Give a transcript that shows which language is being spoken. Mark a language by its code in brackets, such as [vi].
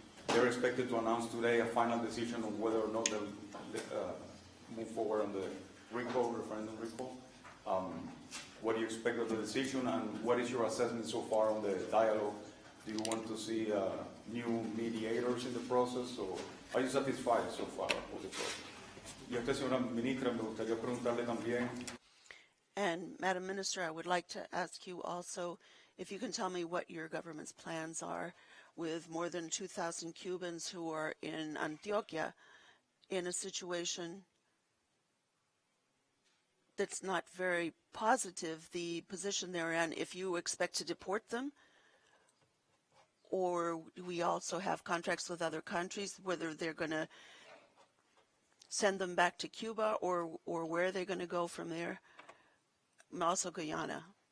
[en] They're expected to announce today a final decision on whether or not they'll move forward on the referendum recall. What do you expect of the decision, and what is your assessment so far on the dialogue? Do you want to see new mediators in the process, or are you satisfied so far with the process? [es] Y a usted, señora ministra, me gustaría preguntarle también. [en] And Madam Minister, I would like to ask you also if you can tell me what your government's plans are with more than 2,000 Cubans who are in Antioquia in a situation that's not very positive, the position they're in, if you expect to deport them, or we also have contracts with other countries, whether they're going to send them back to Cuba or where they're going to go from there, and also Guyana.